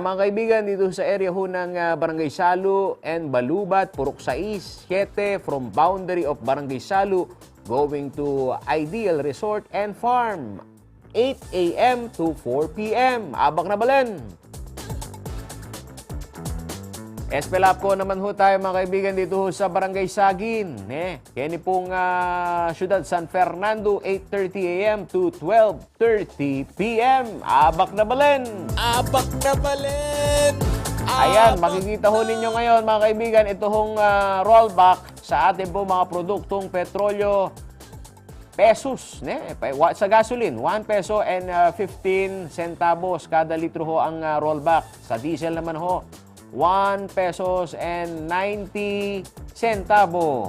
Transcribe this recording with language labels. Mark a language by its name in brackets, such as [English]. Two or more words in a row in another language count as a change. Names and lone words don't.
[Filipino] Mga kaibigan, dito sa area ho ng Barangay Salu and Balubat, Purok 6, 7 [English] from boundary of Barangay Salu going to Ideal Resort and Farm. 8 a.m. to 4 p.m. [Pampanga] Abak na balen. [Filipino] Espelapco naman ho tayo mga kaibigan dito ho sa Barangay Sagin. [Pampanga] Kaya ni pong Siyudad San Fernando, 8:30 a.m. [English] to 12:30 p.m. [Pampanga] Abak na balen. Abak na balen. [Filipino] Ayan, makikita ho ninyo ngayon mga kaibigan, ito hong rollback sa ating po mga produktong petrolyo pesos. Sa gasoline, 1 peso and 15 centavos kada litro ho ang rollback. Sa diesel naman ho, 1 pesos and 90 centavo.